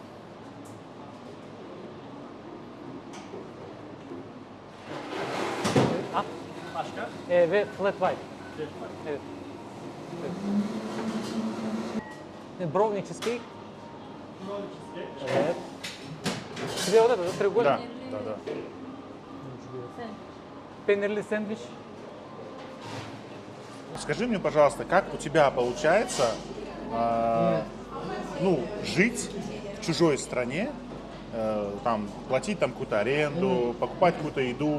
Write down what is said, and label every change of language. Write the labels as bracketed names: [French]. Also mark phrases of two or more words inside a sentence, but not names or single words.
[Turkish] Ah, Başka? ve [English] flat white. [Turkish] Geç bak. Evet. [English] Brownie cheesecake. Brownie cheesecake. [Turkish] Evet. [Russian] Тебе вот это, да, треугольник? Да, да, да. Пеннерли сэндвич. Скажи мне, пожалуйста, как у тебя получается ну, жить в чужой стране, там, платить там какую-то аренду, покупать какую-то еду?